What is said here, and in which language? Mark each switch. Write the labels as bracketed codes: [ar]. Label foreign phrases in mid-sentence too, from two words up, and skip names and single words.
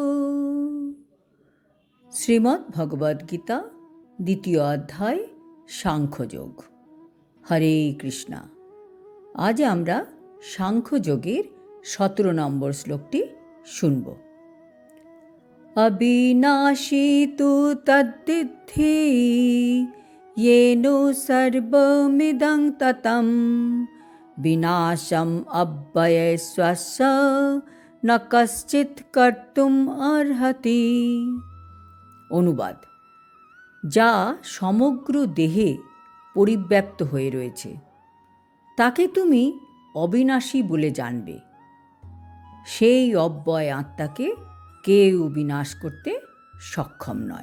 [bn] শ্রীমদ্ ভগবদ্গীতা দ্বিতীয় অধ্যায় সাংখ্যযোগ। হরে কৃষ্ণা। আজ আমরা সাংখ্যযোগের 17 নম্বর শ্লোকটি শুনব। [sa] অবিনাশী তু তদ্বিদ্ধি येनो सर्वमिदं ततं विनाशम् अव्ययस्वस्य न कश्चित् कर्तुम् अर्हति। [bn] অনুবাদ: যা সমগ্র দেহে পরিব্যাপ্ত হয়ে রয়েছে তাকে তুমি অবিনাশী বলে জানবে। সেই অব্যয় আত্মাকে কেউ বিনাশ করতে সক্ষম নয়।